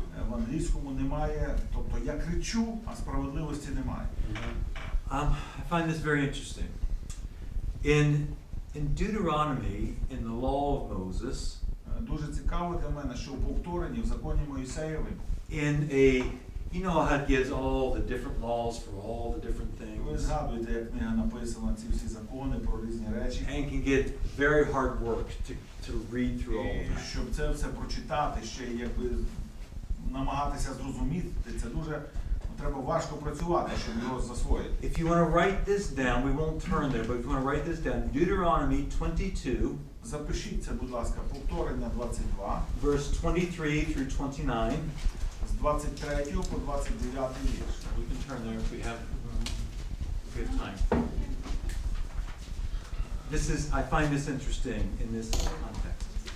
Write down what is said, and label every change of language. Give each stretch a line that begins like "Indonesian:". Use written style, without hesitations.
Ukrainian: В англійському немає, тобто я кричу, а справедливості немає.
English: I find this very interesting. In Deuteronomy, in the law of Moses,
Ukrainian: Дуже цікаво для мене, що в повторенні в законі Моїсеєві,
English: you know how it gives all the different laws for all the different
Ukrainian: ви
English: things,
Ukrainian: згадуєте, як книга написана, ці всі закони про різні речі,
English: and can get very hard work to read through all of
Ukrainian: і
English: that.
Ukrainian: щоб це все прочитати, ще й якби намагатися зрозуміти, це дуже треба важко працювати, щоб його засвоїти.
English: If you want to write this down, we won't turn there, but if you want to write this down, Deuteronomy 22,
Ukrainian: Запишіть це, будь ласка, повторення 22,
English: verse 23 through 29.
Ukrainian: з 23 по 29 вірш.
English: We can turn there if we have time. This is, I find this interesting in this context.